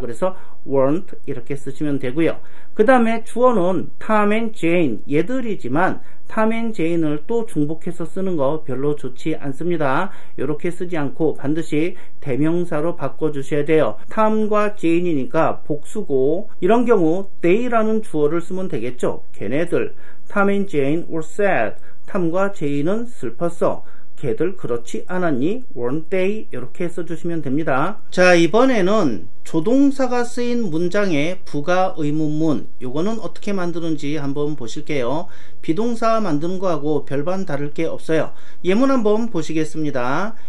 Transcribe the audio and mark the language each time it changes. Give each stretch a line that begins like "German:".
Korean: 그래서 weren't 이렇게 쓰시면 되고요. 그 다음에 주어는 Tom and Jane 얘들이지만 Tom and Jane을 또 중복해서 쓰는 거 별로 좋지 않습니다. 이렇게 쓰지 않고 반드시 대명사로 바꿔주셔야 돼요. Tom과 Jane이니까 복수고 이런 경우 they라는 주어를 쓰면 되겠죠.
English: 걔네들 Tom and Jane were sad.
Korean: 탐과 제인은 슬펐어. 걔들 그렇지 않았니?
English: weren't they?
Korean: 이렇게 써주시면 됩니다. 자, 이번에는 조동사가 쓰인 문장의 부가 의문문, 요거는 어떻게 만드는지 한번 보실게요. 비동사 만드는 거하고 별반 다를 게 없어요. 예문 한번 보시겠습니다.